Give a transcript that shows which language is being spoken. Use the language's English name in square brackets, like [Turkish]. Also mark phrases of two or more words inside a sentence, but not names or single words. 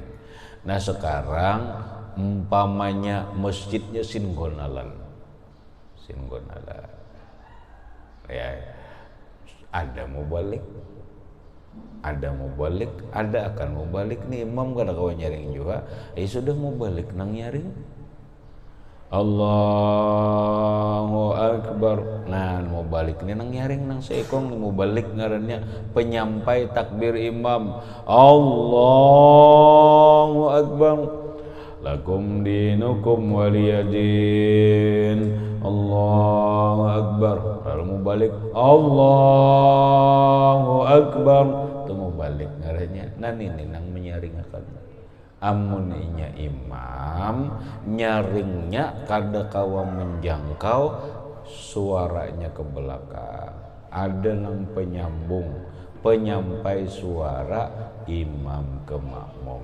[Banjar] Nah sekarang umpamanya masjidnya singgonalan ya ada mau balik akan mau balik nih imam kada kawan nyaring juga sudah mau balik nang nyaring [Arabic] الله أكبر. [Banjar] Nah mau balik nih nang nyaring nang seekong mau balik ngarannya penyampai takbir imam [Arabic] الله أكبر. لكم دينكم ولي دين. الله أكبر. [Banjar] Lalu mau balik [Arabic] الله أكبر. [Banjar] Itu mau balik ngarannya nani nang menyaringakan. Amun inya imam nyaringnya kada kawa menjangkau suaranya ke belakang. Ada nang penyampai suara imam ke makmum.